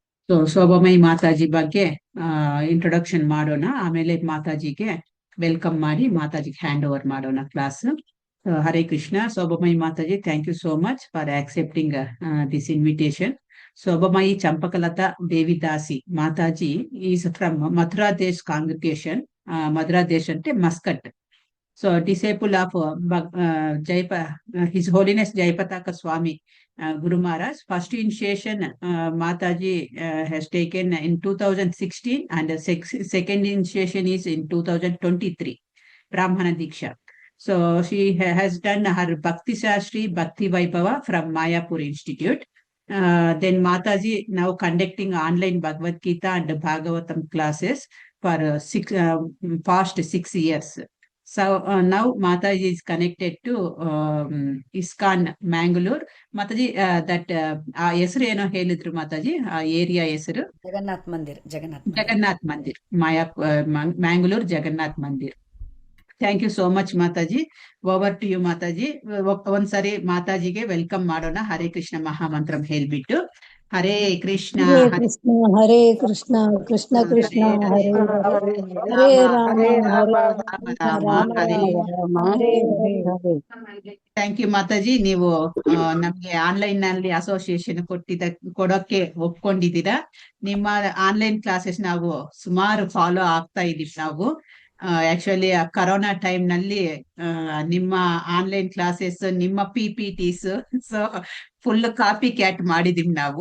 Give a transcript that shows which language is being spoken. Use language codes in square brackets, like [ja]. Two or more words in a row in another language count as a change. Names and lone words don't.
[kn] ಸೊ ಶೋಭಾಮಯಿ ಮಾತಾಜಿ ಬಗ್ಗೆ ಇಂಟ್ರೊಡಕ್ಷನ್ ಮಾಡೋಣ, ಆಮೇಲೆ ಮಾತಾಜಿಗೆ ವೆಲ್ಕಮ್ ಮಾಡಿ ಮಾತಾಜಿಗೆ [en] hand over [kn] ಮಾಡೋಣ ಕ್ಲಾಸ್. [sa] ಹರೇ ಕೃಷ್ಣ. [en] Shobhamayi Mataji, thank you so much for accepting this invitation. Shobhamayi Champakalata Devidasi Mataji is from Mathuradesh congregation. [te] ಮಥುರಾದೇಶ್ అంటే మస్కట్. [en] So disciple of His Holiness Jayapataka Swami Guru Maharaj. First initiation Mataji has taken in 2016 and the second initiation is in 2023, Brahmana Diksha. So she has done her Bhakti Shastri Bhakti Vaibhava from Mayapur Institute. Then Mataji now conducting online Bhagavad Gita and Bhagavatam classes for past 6 years. So now Mataji is connected to ISKCON Mangalore. [kn] Mataji, that ಹೆಸರು ಏನೋ ಹೇಳಿದ್ರು ಮಾತಾಜಿ, ಆ ಏರಿಯಾ ಹೆಸರು ಜಗನ್ನಾಥ್ ಮಂದಿರ್, ಮ್ಯಾಂಗ್ಳೂರ್ ಜಗನ್ನಾಥ್ ಮಂದಿರ್. [en] Thank you so much Mataji. Over to you Mataji. [kn] ಒಂದ್ಸರಿ ಮಾತಾಜಿಗೆ ವೆಲ್ಕಮ್ ಮಾಡೋಣ, ಹರೇ ಕೃಷ್ಣ ಮಹಾಮಂತ್ರಂ ಹೇಳ್ಬಿಟ್ಟು. [sa] ಹರೇ ಕೃಷ್ಣ ಹರೇ ಕೃಷ್ಣ ಕೃಷ್ಣ ಕೃಷ್ಣ ಹರೇ ಹರೇ ರಾಮ ಹರೇ ರಾಮ ಹರೇ ಹರೇ. [en] Thank you Mataji. [kn] ನೀವು ನಮ್ಗೆ ಆನ್ಲೈನ್ ನಲ್ಲಿ ಅಸೋಸಿಯೇಷನ್ ಕೊಡೋಕೆ ಒಪ್ಕೊಂಡಿದ್ದೀರಾ. ನಿಮ್ಮ [en] online classes [kn] ನಾವು ಸುಮಾರು ಫಾಲೋ ಆಗ್ತಾ ಇದೀವಿ ನಾವು. ಆಕ್ಚುಲಿ [en] corona time [kn] ನಲ್ಲಿ ನಿಮ್ಮ [en] online classes, [kn] ನಿಮ್ಮ PPTs [en] so full copy cat [kn] ಮಾಡಿದೀವಿ ನಾವು.